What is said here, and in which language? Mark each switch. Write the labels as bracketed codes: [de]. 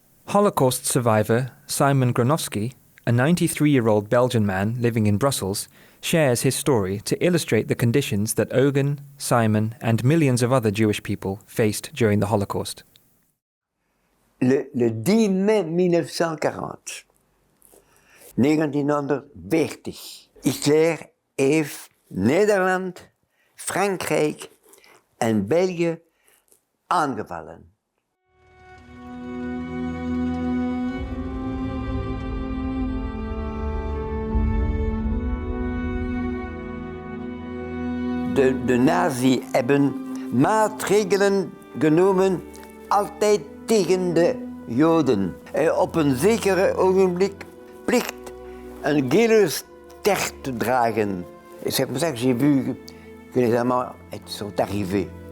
[en] Holocaust survivor Simon Gronowski, a 93-year-old Belgian man living in Brussels, shares his story to illustrate the conditions that Eugen, Simon and millions of other Jewish people faced during the Holocaust. [fr] Le 10 mai 1940, 1940, [nl] Hitler heeft Nederland, Frankrijk en België aangevallen. De nazi hebben maatregelen genomen, altijd tegen de Joden. Op een zekere ogenblik plicht een gele ster te dragen. [fr] C'est comme ça que j'ai vu que les Allemands sont arrivés.